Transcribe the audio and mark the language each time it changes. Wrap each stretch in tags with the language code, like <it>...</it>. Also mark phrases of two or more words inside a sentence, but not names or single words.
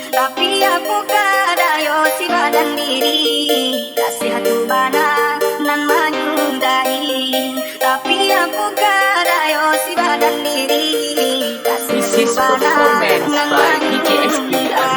<min>Tapi aku kadayo si badan diri, kasih hatu bana nan menyundai. Tapi aku kadayo si badan diri, kasih</min> <en>This</en> <min>hatu</min> <en>is</en> <min>bana</min> <en>performance</en> <min>nan</min> <en>by DJSP</en> <min>menyundai.</min>